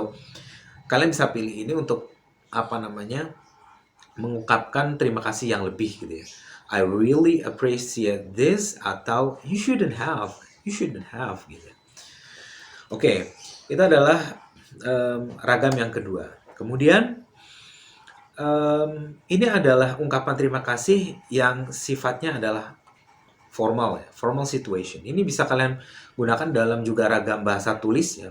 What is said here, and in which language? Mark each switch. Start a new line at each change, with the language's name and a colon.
Indonesian: So kalian bisa pilih ini untuk mengungkapkan terima kasih yang lebih gitu ya.
English: I really appreciate this, atau you shouldn't have gitu.
Indonesian: Oke, itu adalah ragam yang kedua. Kemudian ini adalah ungkapan terima kasih yang sifatnya adalah formal ya, formal situation. Ini bisa kalian gunakan dalam juga ragam bahasa tulis ya.